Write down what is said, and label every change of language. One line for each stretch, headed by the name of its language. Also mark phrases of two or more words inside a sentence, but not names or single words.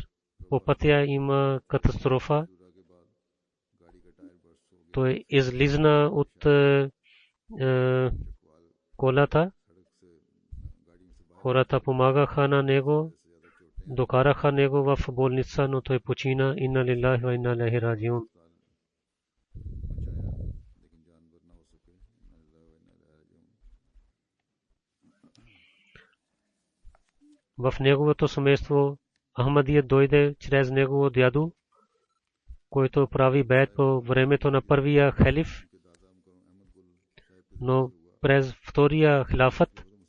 Bulgarian: По пътя има катастрофа. Той излизна от колата. Хората помагаха на него, докараха него в болница, но той почина.
Arabic: إنا لله وإنا إليه راجعون.
Bulgarian: В неговото семейство Ахмадия дойде чрез негово дядо, който прави бейт по времето на първия халиф, но през втория хилафът